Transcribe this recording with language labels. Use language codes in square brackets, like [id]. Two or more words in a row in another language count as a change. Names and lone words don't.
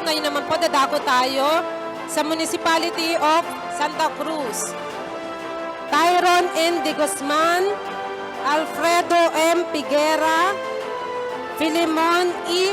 [tl] Ngayon naman po, dadako tayo sa Municipality of Santa Cruz. Tyron N. De Guzman, Alfredo M. Piguera, Filimon E.